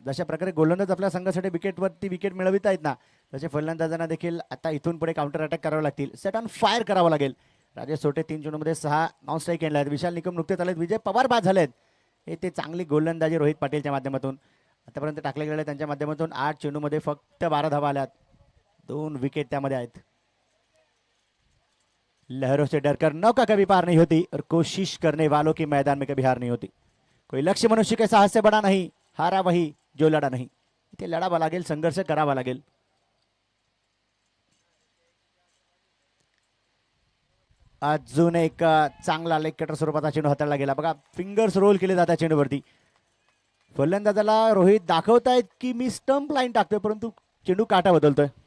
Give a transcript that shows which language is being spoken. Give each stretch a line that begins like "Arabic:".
Marathi: जशा प्रकारे गोलंदाज आपल्या संघासाठी विकेटवरती विकेट मिळवित आहेत ना, तसे फलंदाजांना देखील आता इथून पुढे काउंटर अटॅक करावे लागतील.
English: set on fire
Marathi: करावं लागेल. राजेश सोटे 3 चेंडूमध्ये 6 नॉन स्ट्राईक आणले आहेत. विशाल निकम नुकतेच आलेत. विजय पवार बाद झालेत. हे ते चांगली गोलंदाजी रोहित पाटीलच्या माध्यमातून आतापर्यंत टाकले गेले. त्यांच्या माध्यमातून 8 चेंडूमध्ये फक्त 12 धावा आल्यात. 2 विकेट त्यामध्ये आहेत.
Hindi: लहरों से डरकर नौका कभी पार नहीं होती और कोशिश करने वालों की मैदान में कभी हार नहीं होती. कोई लक्ष्य मनुष्य के साहस से बड़ा नहीं, हारा वही जो लढा नहीं.
Marathi: इथे लढावा लागेल, संघर्ष करावा लागेल. अजून एक चांगला लेग कटर स्वरूपाचा चेंडू हाताळला गेला. बघा फिंगर्स रोल केले जातात चेंडूवरती. फलंदाजाला रोहित दाखवतायत की मी स्टंप लाईन टाकतोय, परंतु चेंडू काटा बदलतोय.